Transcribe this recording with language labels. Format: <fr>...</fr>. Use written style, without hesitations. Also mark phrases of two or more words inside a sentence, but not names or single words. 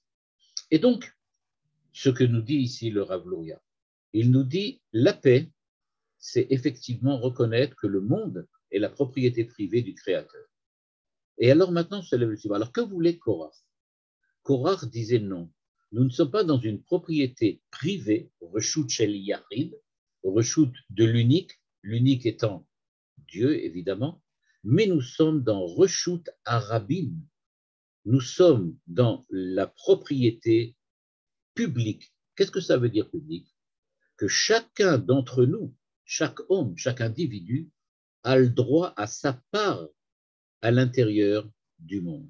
<fr>Et donc, ce que nous dit ici le Rav Luria, il nous dit la paix, c'est effectivement reconnaître que le monde est la propriété privée du Créateur. Et alors maintenant, se lève le suivant. Alors que voulait Korach? Korach disait non. Nous ne sommes pas dans une propriété privée,</fr> <he>רשות של יחיד,</he> <fr>reshut de l'unique, l'unique étant Dieu évidemment, mais nous sommes dans</fr> <he>רשות הרבים.</he> <fr>Nous sommes dans la propriété publique. Qu'est-ce que ça veut dire public? Que chacun d'entre nous, chaque homme, chaque individu, a le droit à sa part à l'intérieur du monde.</fr>